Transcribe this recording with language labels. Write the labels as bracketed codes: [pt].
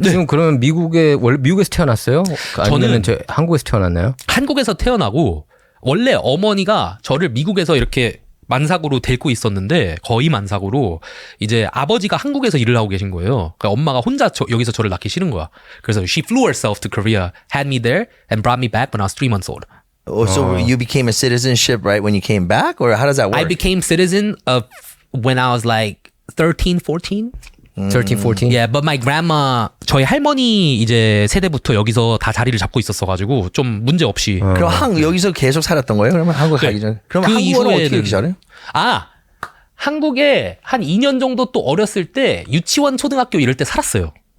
[ko] 지금 그러면 원래 미국에서 태어났어요? 아니면 저는 한국에서 태어났나요? 한국에서 태어나고 원래 어머니가 저를 미국에서 이렇게 만삭으로 데리고 있었는데 거의 만삭으로 이제 아버지가 한국에서 일을 하고 계신 거예요. 그러니까 엄마가 혼자 여기서 저를 낳기 싫은 거야. 그래서 [en] she flew herself to Korea, had me there, and brought me back when I was 3 months old. So you became a citizenship right when you came back, or how does that work? I became citizen of when I was like 13, 14. 13, 14? Yeah, but my grandma, [ko] 저희 할머니 이제 세대부터 여기서 다 자리를 잡고 있었어가지고 좀 문제 없이. 그럼 여기서 계속 살았던 거예요? 그러면 한국 가기 전에? 그럼 그 한국어는 어떻게 이후에는- 이렇게 잘해요? 한국에 한 2년 정도 또 어렸을 때 유치원, 초등학교 이럴 때 살았어요.